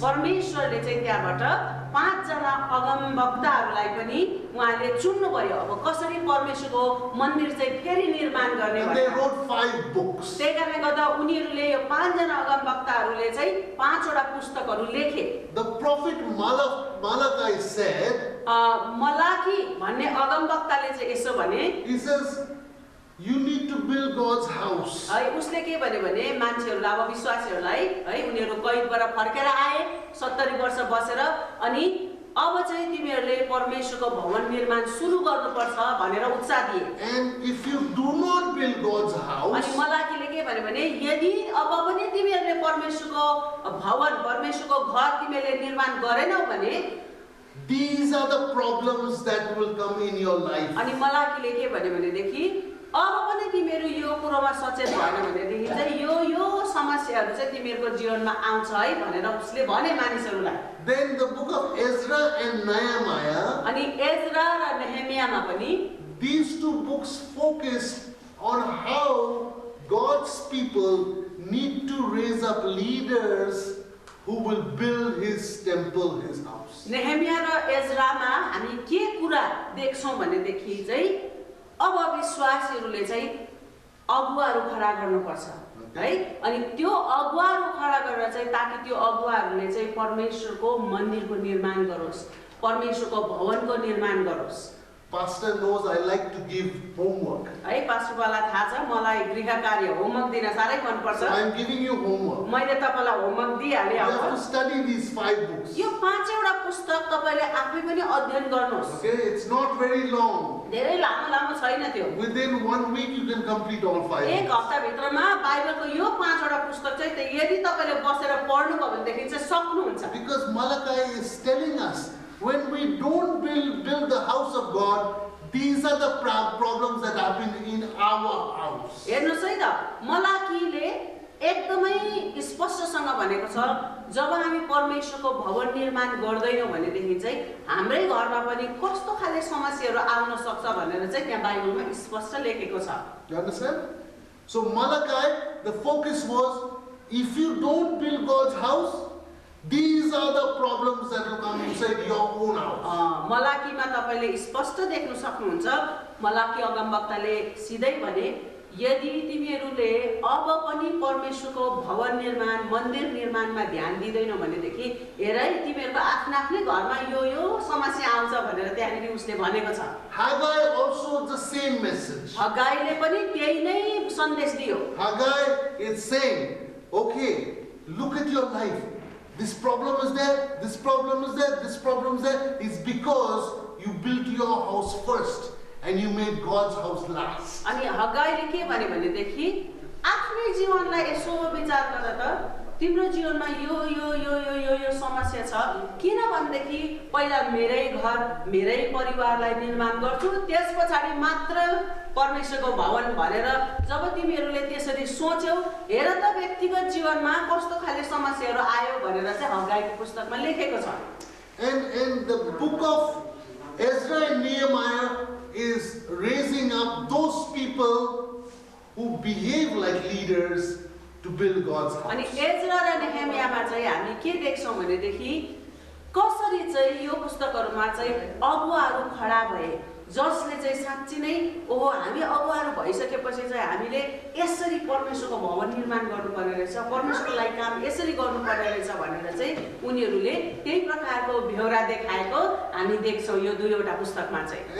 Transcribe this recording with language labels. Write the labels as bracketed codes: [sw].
[ne] परमेश्वरले चाहिँ त्यहाँबाट 5 जना अगमवक्ताहरूलाई पनि उहाँले चुन्नु भयो। अब कसरी परमेश्वरको मन्दिर चाहिँ फेरि निर्माण गर्ने [en] And they wrote 5 books. [ne] त्यही कारणले गर्दा उनीहरूले यो 5 जना अगमवक्ताहरूले चाहिँ 5 वटा पुस्तकहरू लेखे। [en] The prophet Malachi said, [ne] Malachi भन्ने अगमवक्ताले चाहिँ यसो भने [en] He says, you need to build God's house. [ne] है उसले के भन्यो भने मान्छेहरूलाई अब विश्वासीहरूलाई है उनीहरू कैदबाट फर्केर आए 70 वर्ष बसेर अनि अब चाहिँ तिमीहरूले परमेश्वरको भवन निर्माण सुरु गर्नुपर्छ भनेर उत्साह दिए [en] And if you do not build God's [ne] अनि [en] house, [ne] मलाकीले के भन्यो भने यदि अब पनि तिमीहरूले परमेश्वरको भवन परमेश्वरको घर तिमीहरूले निर्माण गरेनौ भने [en] these are the problems that will come in your life. [ne] अनि मलाकीले के भन्यो भनेदेखि अब पनि तिमीहरू यो कुरोमा सचेत भएन भनेदेखि चाहिँ यो समस्याहरू चाहिँ तिमीहरूको जीवनमा आउँछ है भनेर उसले भने मानिसहरूलाई [en] Then the book of Ezra and Nehemiah, [ne] अनि एज्रा र नेहेमियामा पनि [en] these two books focus on how God's people need to raise up leaders who will build His temple, His house. [ne] नेहेमिया र एज्रामा हामी के कुरा देख्छौँ भनेदेखि चाहिँ अब विश्वासीहरूले चाहिँ अगुवाहरू खडा गर्नुपर्छ है अनि त्यो अगुवाहरू खडा गरेर चाहिँ ताकि त्यो अगुवाहरूले चाहिँ परमेश्वरको मन्दिरको निर्माण गरोस् परमेश्वरको भवनको निर्माण गरोस् [en] Pastor knows I like to give homework. [ne] है पास्टरलाई थाहा छ मलाई गृह कार्य होमवर्क दिन साह्रै मन पर्छ [en] So I am giving you homework. [ne] मैले तपाईलाई होमवर्क दिइहाले [en] You [ne] अब [en] have to study these 5 books. [ne] यो 5वटा पुस्तक तपाईले आफै पनि अध्ययन गर्नुहोस् [en] Okay, it's not very long. [ne] धेरै लामो छैन त्यो [en] Within 1 week you can complete all 5 [ne] एक [en] books. [ne] हप्ता भित्रमा बाइबलको यो 5वटा पुस्तक चाहिँ यदि तपाईले बसेर पढ्नुभयो भनेदेखि चाहिँ सक्नुहुन्छ [en] Because Malachi is telling us, when we don't build the house of God, these are the problems that happen in our house. [ne] हेर्नुस् है त मलाकीले एकदमै स्पष्टसँग भनेको छ जब हामी परमेश्वरको भवन निर्माण गर्दैनौँ भनेदेखि चाहिँ हाम्रै घरमा पनि कस्तो खाले समस्याहरू आउन सक्छ भनेर चाहिँ त्यहाँ बाइबलमा स्पष्ट लेखेको छ [en] You understand? So Malachi, the focus was, if you don't build God's house, these are the problems that will come inside your own house. [ne] मलाकीमा तपाईले स्पष्ट देख्न सक्नुहुन्छ मलाकी अगमवक्ताले सिधै भने यदि तिमीहरूले अब पनि परमेश्वरको भवन निर्माण मन्दिर निर्माणमा ध्यान दिदैनौ भनेदेखि हेर है तिमीहरूको आफ्नै घरमा यो समस्या आउँछ भनेर त्यहाँनिर उसले भनेको छ [en] Haggai also the same message. [ne] हगाईले पनि त्यही नै सन्देश दियो [en] Haggai is saying, okay, look at your life. This problem is there, this problem is there, this problem is there. It's because you built your house first and you made God's house last. [ne] अनि हगाईले के भने भनेदेखि आफ्नै जीवनलाई यसो विचार गरेर त तिम्रो जीवनमा यो समस्या छ किन भनेदेखि पहिला मेरै घर मेरै परिवारलाई निर्माण गर्छु त्यसपछि मात्र परमेश्वरको भवन भनेर जब तिमीहरूले त्यसरी सोच्यौ हेर त व्यक्तिगत जीवनमा कस्तो खाले समस्याहरू आयो भनेर चाहिँ हगाईको पुस्तकमा लेखेको छ [en] And the book of Ezra and Nehemiah is raising up those people who behave like leaders to build God's [ne] अनि [en] house. [ne] एज्रा र नेहेमियामा चाहिँ हामी के देख्छौँ भनेदेखि कसरी चाहिँ यो पुस्तकहरुमा चाहिँ अगुवाहरू खडा भए जसले चाहिँ साच्चै नै ओहो हामी अगुवाहरू भइसकेपछि चाहिँ हामीले यसरी परमेश्वरको भवन निर्माण गर्नुपर्ने रहेछ परमेश्वरको लागि काम यसरी गर्नुपर्ने रहेछ भनेर चाहिँ उनीहरूले त्यही प्रकारको बेहोरा देखाएको हामी देख्छौँ यो दुईवटा पुस्तकमा चाहिँ